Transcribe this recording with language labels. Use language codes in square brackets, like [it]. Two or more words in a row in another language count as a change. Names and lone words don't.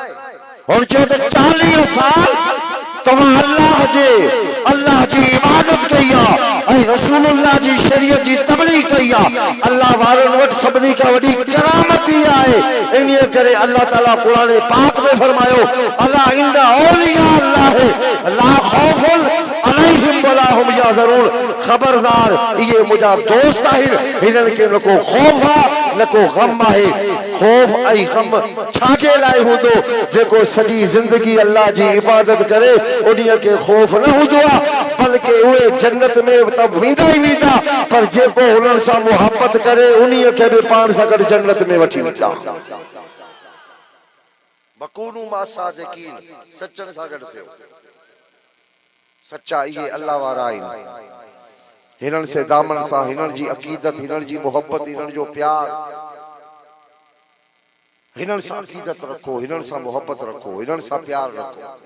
[sd] हुन चयो त 40 साल तव्हां अल्लाह जी इबादत कई आहे ऐं रसूलुल्लाह जी शरीयत जी तबलीग कई आहे। अल्लाह वारनि वटि सभिनी खां वॾी करामत ई आहे। इन करे अल्लाह ताला क़ुरान पाक में फरमायो, [ar] ألا إن أولياء الله لا خوف عليهم ولا هم يحزنون, [sd] खबरदार इहे मुंहिंजा दोस्त आहिनि, हिननि खे न को खौफ आहे न को गम आहे। खौफ ऐं गम छाजे लाइ हूंदो? जेको सॼी ज़िंदगी अल्लाह जी इबादत करे उन्हीअ खे खौफ न हूंदो आहे, बल्कि उहे जन्नत में त वेंदा ई वेंदा, पर जेको हुननि सां मुहबत करे उन्हीअ खे बि पाण सां गॾु जन्नत में वठी वेंदा। [ar] وكونوا مع الصادقين, [sd] सचनि सां गॾु थियो। सच्चा इहे अल्लाह वारा आहिनि, हिननि से दामन सां, हिननि जी अक़ीदत, हिननि जी मोहब्बत, हिननि जो प्यार, हिननि सां अक़ीदत रखो, हिननि सां मोहब्बत रखो, हिननि सां प्यार रखो।